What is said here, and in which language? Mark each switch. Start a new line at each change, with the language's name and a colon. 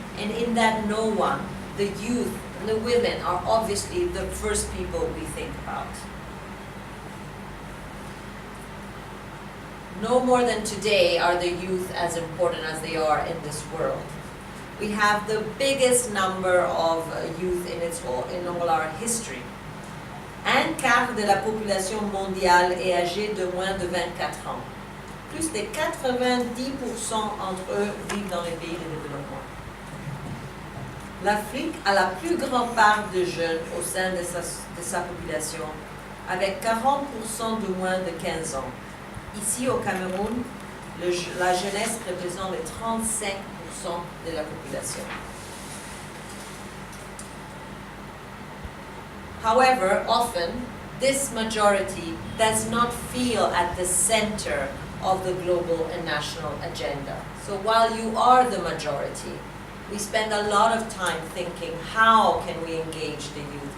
English: And in that no one, the youth and the women are obviously the first people we think about. No more than today are the youth as important as they are in this world. We have the biggest number of youth in all our history.
French: Un quart de la population mondiale est âgée de moins de 24 ans. Plus de 90% entre eux vivent dans les pays de développement. L'Afrique a la plus grande part de jeunes au sein de sa population, avec 40% de moins de 15 ans. Ici au Cameroun, la jeunesse représente les 35% de la population.
English: However, often, this majority does not feel at the center of the global and national agenda. So while you are the majority, we spend a lot of time thinking, how can we engage the youth?